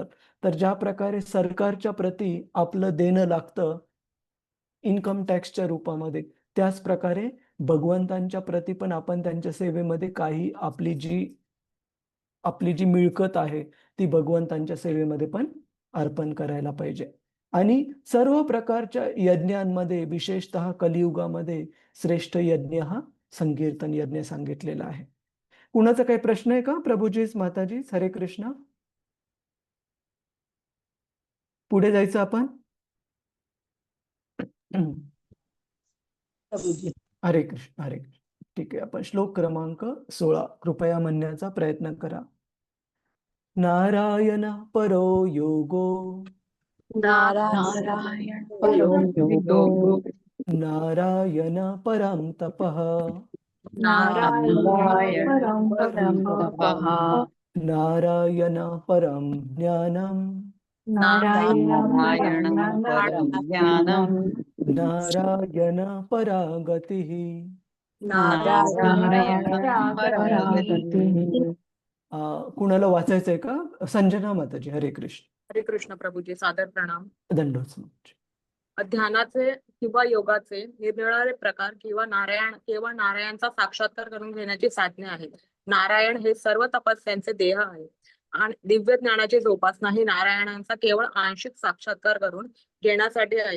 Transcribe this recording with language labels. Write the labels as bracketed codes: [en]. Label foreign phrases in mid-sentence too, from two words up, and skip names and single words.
[mr] तर ज्या प्रकारे सरकारच्या प्रती आपलं देणं लागतं इन्कम टॅक्सच्या रूपामध्ये, त्याच प्रकारे भगवंतांच्या प्रती पण आपण त्यांच्या सेवेमध्ये काही आपली जी मिळकत आहे, ती भगवंतांच्या सेवेमध्ये पण अर्पण करायला पाहिजे. आणि सर्व प्रकारच्या यज्ञांमध्ये, विशेषतः कलियुगामध्ये श्रेष्ठ यज्ञ हा संकीर्तन यज्ञ सांगितलेला आहे. कुणाचा काही प्रश्न आहे का? प्रभूजीस, माताजीस, [sa] हरे कृष्ण. [mr] पुढे जायचं आपण. प्रभूजी. [sa] हरे कृष्ण, हरे कृष्ण. [mr] ठीक आहे, आपण श्लोक क्रमांक 16 कृपया म्हणण्याचा प्रयत्न करा. [sa] नारायण परो योगो, नारायण परो योगो, नारायण परम तपः, नारायण परम तपः, नारायण परम ज्ञानम, नारायण परम ज्ञानम, नारायण परा गतिः. नारायण परा गतिः. [mr] कुणाला वाचायचंय का? संजना माताजी, [sa] हरे कृष्ण. हरे कृष्ण [mr] प्रभूजी, सादर प्रणाम. दंडोत माताजी. ध्यानाचे किंवा योगाचे निरनिराळे प्रकार किंवा नारायणचा साक्षात्कार करून घेण्याची साधने आहेत. नारायण हे सर्व तपस्यांचे देह आहे आणि दिव्य ज्ञानाची जोपासना ही नारायणांचा केवळ आंशिक साक्षात्कार करून घेण्यासाठी आहे.